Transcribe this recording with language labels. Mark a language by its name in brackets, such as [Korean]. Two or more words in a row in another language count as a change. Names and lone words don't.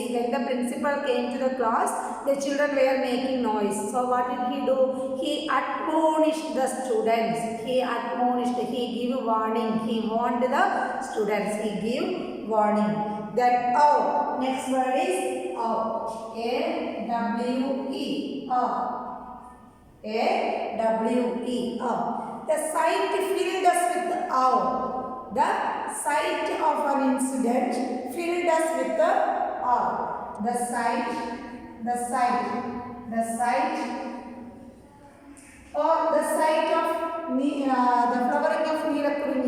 [English] When the principal came to the class, the children were making noise. So what did he do? He admonished the students. He admonished. He gave warning. He warned the students. He gave warning. Then next word is A-W-E. A-W-E. The sight filled us with awe. The sight of an incident filled us with awe. The sight or the sight of the flowering of Neelakurinji.